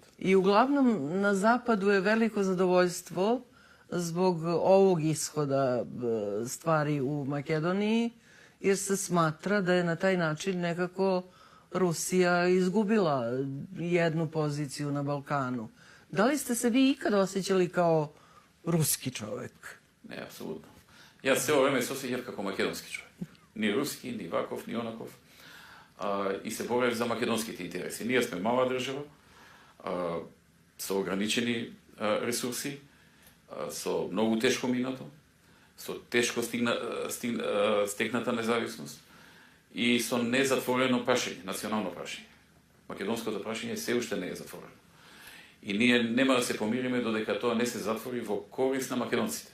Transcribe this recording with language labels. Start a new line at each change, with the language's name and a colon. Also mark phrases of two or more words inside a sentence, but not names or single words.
Serbian: I uglavnom na zapadu je veliko zadovoljstvo zbog ovog ishoda stvari u Makedoniji, jer se smatra da je na taj način nekako Rusija izgubila jednu poziciju na Balkanu. Da li ste se vi ikada osjećali kao ruski čovek? Ne, apsolutno. Ja celo vreme se osjećam kako makedonski čovek. Ni ruski,
Macedonian: ни ваков, ни онаков. И се борим за македонските интереси. Ние сме мала држава, со ограничени ресурси, со многу тешко минато, со тешко стегната независност и со незатворено прашање, национално прашање. Македонското прашање се уште не е затворено. И ние нема да се помириме додека тоа не се затвори во корист на македонците.